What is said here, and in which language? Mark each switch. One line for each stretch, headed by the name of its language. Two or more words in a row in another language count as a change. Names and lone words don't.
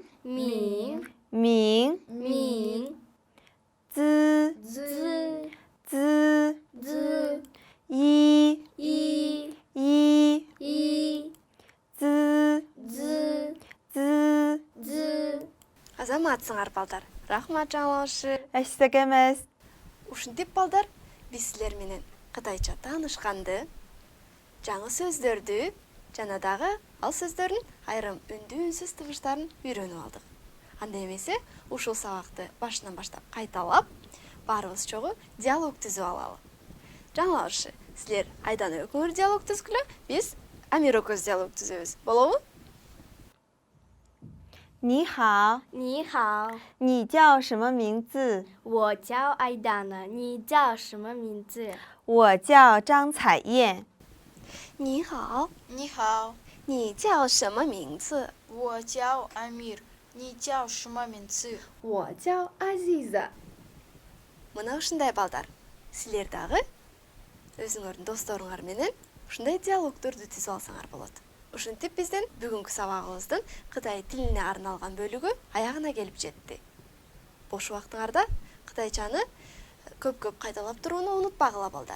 Chinese: ming, ming, ming, zi, zi, zi, zi, yi, yi, yi, yi, zi, zi, zi. zi.
Kyrgyz: Азаматсыңар балдар. Рахмат жаңылышы. Әшсек емес. Ушинтип балдар, биз силер менен кытайча таанышканды, жаңы сөздөрдү жана дагы ал сөздөрдүн айрым үндүү, үнсүз табыштарын үйрөнүп алдык. Анда эмесе, ушул сабакты башынан баштап кайталап, баарыбыз чогуу диалог түзүп алалы. Жаңылышы, силер Айдана экөөңөр диалог түзгүлө, биз Амир экөөбүз диалог түзөбүз. Болобу?
Chinese: 你好，你好，你叫什么名字？我叫艾达呢，你叫什么名字？我叫张彩燕。你好，你好，你叫什么名字？我叫 Амир. 你叫什么名字？我叫 Азиза.
Kyrgyz: Мына ушундай балдар. Силер дагы өзүңөрдүн досторуңар менен ушундай диалогдорду түзүп алсаңар болот. Ушинтип биздин бүгүнкү сабагыбыздын Кытай тилине арналган бөлүгү аягына келип жетти. Бош убактыңарда кытайчаны көп кайталап турууну унутпагыла балдар.